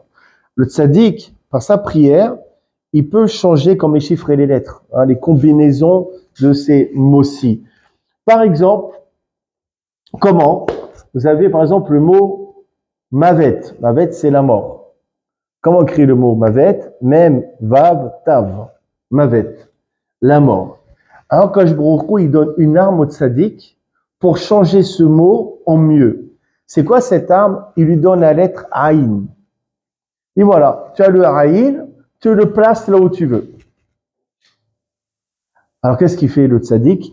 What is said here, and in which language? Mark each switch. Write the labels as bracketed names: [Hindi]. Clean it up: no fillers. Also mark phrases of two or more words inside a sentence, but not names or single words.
[French] Le tzaddik, par sa prière, il peut changer comme les chiffres et les lettres, les combinaisons de ces mots-ci. Par exemple, comment? Vous avez par exemple le mot mavet. Mavet, c'est la mort. Comment écrit le mot mavet? [Hebrew] מם, וו, תו. מוות, [French] la mort. Alors, [Hebrew] קדוש ברוך הוא, [French] il donne une arme au tzaddik pour changer ce mot en mieux. C'est quoi cette arme? Il lui donne la lettre Aïn. Et voilà, tu as le Aïn, tu le places là où tu veux. Alors, qu'est-ce qu'il fait le tzaddik?